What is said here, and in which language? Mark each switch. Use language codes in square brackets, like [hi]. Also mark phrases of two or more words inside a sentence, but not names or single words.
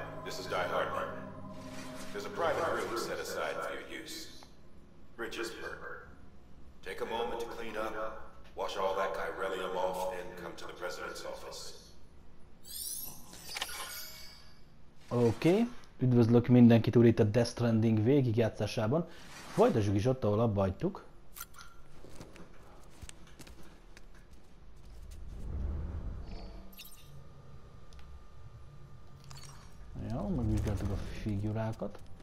[en] This is Die Hardman. There's a private room set aside for your use. Bridges per. Take a moment to clean up, wash all that chiralium off, then come to the President's office. [hu] Oké. Üdvözlök mindenkit úr itt a Death Stranding végigjátszásában. Folytassuk is ott, ahol abba hagytuk. Jó, megvizsgáltuk a figurákat.